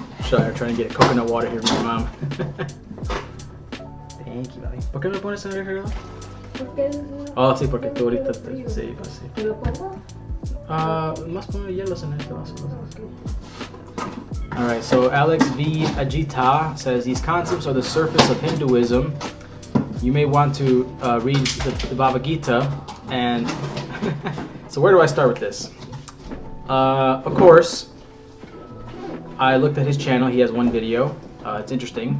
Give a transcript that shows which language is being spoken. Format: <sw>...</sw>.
<en>Sorry, I'm trying to get coconut water here from my mom. Thank you, Mami.</en> <es>¿Por qué no me pones en el reloj? Oh, sí, porque tú ahorita sí, pues sí. ¿Te lo puedo? Más poner hielos en este vaso.</es> <en>Alright, so Alex V. Ajita says these concepts are the surface of Hinduism. You may want to read the Bhagavad Gita. And so where do I start with this? Of course, I looked at his channel. He has one video. It's interesting.</en>